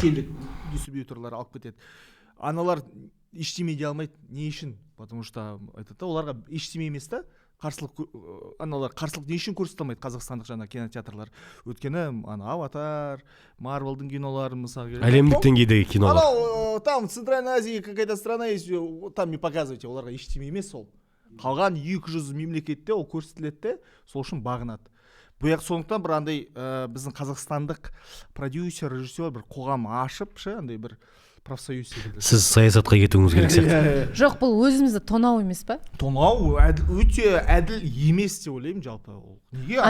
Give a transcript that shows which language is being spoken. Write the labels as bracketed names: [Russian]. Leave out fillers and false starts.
[Kazakh] Шетелдік дистрибьюторлар алып кетеді. Аналар ештеме дей алмайды. Не үшін? Потому что айтады, оларға ештеме емес та. Аналар қарсылық не үшін көрсете алмайды қазақстандық жаңа кинотеатрлар? Өйткені Аватар, Марвелдің кинолары мысалы. Әлемдік деңгейдегі кинолар. [Russian] Там в Центральной Азии какая-то страна есть, там не показывайте, оларға ештеме емес ол. [Kazakh] Қалған 200 мемлекетте ол көрсетіледі, сол үшін бағынады. Бұяқ сондықтан бір андай біздің қазақстандық продюсер, режиссер бір қоғам ашып, андай бір профсоюз секілді. Сіз саясатқа кетуіңіз керек сияқты. Жоқ, бұл өзімізді тонау емес па? Тонау өте әділ емес деп ойлаймын жалпы. Неге?